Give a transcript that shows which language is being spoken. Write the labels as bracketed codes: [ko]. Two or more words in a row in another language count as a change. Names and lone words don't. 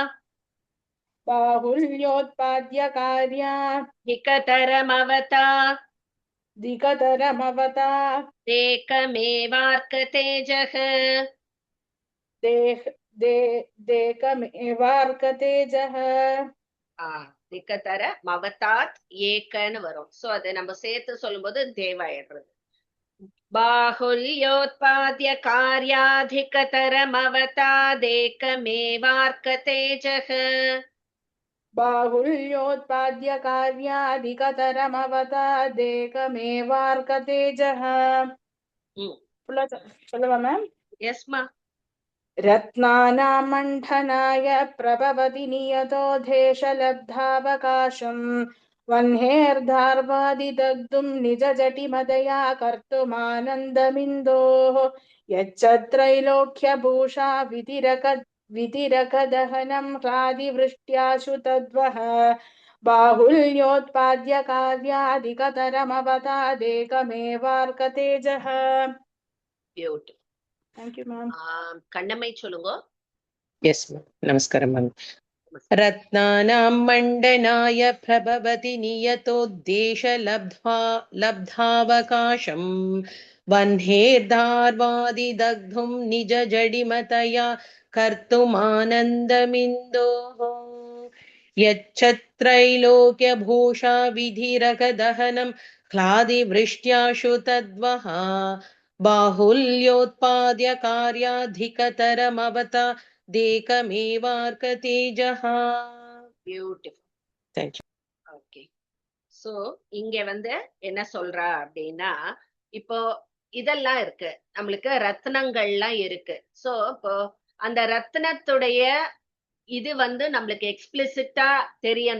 [sa] बाहुल्योत्पाद्यकार्या हिकतरमवता दिगतरमवता देकमेवार्कतेजः. देकमेवार्कतेजः धिकतर मवतात् [ta] ஏக்கன்னு வரும். சோ அதை நம்ம சேர்த்து சொல்லும்போது தேவாயிடுறது. [sa] बाहुल्योत्पाद्य कार्याधिकतर मवता देकमेवार्कतेजः. बाहुल्योत्पाद्यकार्याधिकतरमवता देकमेवार्कतेजः [ta] சொல்லவா மேம்? [en] Yes ma'am. [sa] रत्नानामण्डनाय प्रभवति नियतो देशलब्धावकाशम् वह्नेर्दार्वादिदग्धुम् निजजटिमतया कर्तुमानन्दमिन्दोः यच्च त्रैलोक्यभूषा विधिरकदहनम् क्लादिवृष्ट्याशु तद्वः बाहुल्योत्पाद्यकार्याधिकतरमवता देकमेवार्कतेजः. [en] பியூட்டிஃபுல். Thank you, ma'am. [ta] கண்ணம்மை சொல்லுங்க. [en] Yes ma'am. [sa] நமஸ்காரம் மேம். रत्नानाम् मण्डनाय प्रभवति नियतोद्देश लब्धावकाशम् वह्नेर्दार्वादि दग्धुम् निज जडिमतया कर्तुमानन्दमिन्दोः यच्चत्रैलोक्य भूषा विधिरघदहनम् क्लादिवृष्ट्याशु तद्वः बाहुल्योत्पाद्य कार्याधिकतरमवता देकमेवार्क பியூட்டிஃபுல். [en] Thank you. [ta] ஓகே, சோ இங்க என்ன சொல்றா அப்படின்னா, இப்போ இதெல்லாம் இருக்கு, நம்மளுக்கு ரத்னங்கள்லாம் இருக்கு. சோ இப்போ அந்த ரத்னத்துடைய இது நம்மளுக்கு எக்ஸ்பிளிசிட்டா தெரியணும்.